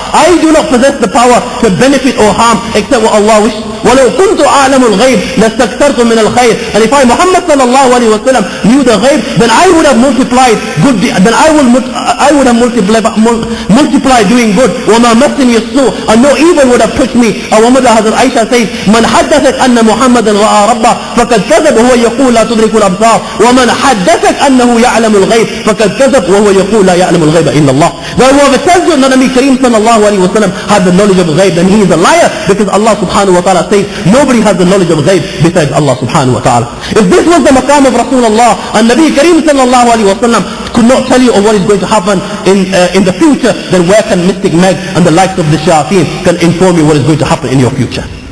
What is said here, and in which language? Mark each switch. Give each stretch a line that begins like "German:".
English: I do not possess the power to benefit or harm except what Allah wishes.
Arabic: وَلَوْ كُنْتُ أَعْلَمُ الْغَيْبِ لَاسْتَكْثَرْتُ مِنَ الْخَيْرِ.
English: And if I, Muhammad sallallahu alayhi wa sallam, knew the ghaib, then I would have multiplied good deeds. Then I would have multiplied doing good.
Arabic: وَمَا مَسِّنِيَ السُّوءُ.
English: And no evil would have touched me. Our mother Hazrat Aisha says,
Arabic: مَنْ حَدَّثَكَ أَنَّ مُحَمَّدًا رَأَى رَبَّهُ فَقَدْ كَذَبَ وَهُوَ يَقُولُ لَا تُدْرِكُ الْأَبْصَارَ. وَمَنْ حَدَّثَكَ أَنَّهُ يَعْلَمُ الْغَيْبَ فَقَدْ كَذَبَ وَهُوَ يَقُولُ لَا يَعْلَمُ الْغَيْبَ إِلَّا اللَّهُ.
English: Whoever tells you that Nabi Kareem sallallahu alayhi wa sallam had the knowledge of ghaib, then he is a liar, because Allah subhanahu wa ta'ala says nobody has the knowledge of ghaib besides Allah subhanahu wa ta'ala. If this was the maqam of Rasulullah, and Nabi Kareem sallallahu alayhi wa sallam could not tell you of what is going to happen in the future, then where can Mystic Meg and the likes of the Shayateen can inform you what is going to happen in your future?